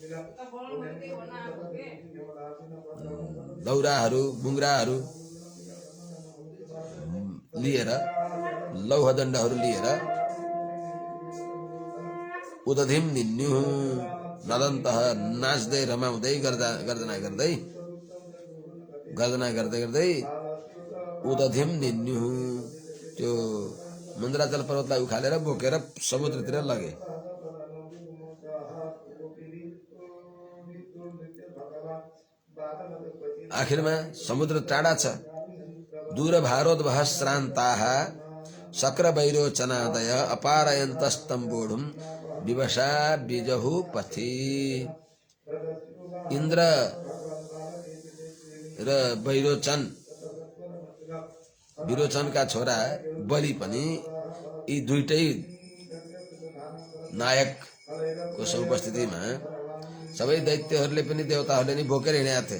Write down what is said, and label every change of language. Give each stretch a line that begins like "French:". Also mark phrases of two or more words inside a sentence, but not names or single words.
Nepali: दौराहरू बुङ्राहरू लिएर लौहदण्डहरू लिएर
Sanskrit: उदधिम निन्यु नदन्तः
Nepali: नाच्दै रमाउँदै गर्जना गर्दै
Sanskrit: उदधिम निन्यु
Nepali: त्यो मन्द्राचल पर्वतलाई उखालेर बोकेर समुद्रतिर लगे। आखिरमा समुद्र टाढा छ।
Sanskrit: दूर भारोद्वह श्रान्ताः शक्रवैरोचनादय अपारयन्तस्तम्बोढुम् विवशा बिजहु पथि।
Nepali: इन्द्र र विरोचनका छोरा बलि पनि यी दुईटै नायकको उपस्थितिमा सबै दैत्यहरूले पनि देवताहरूले नि बोकेर हिँडेका थिए।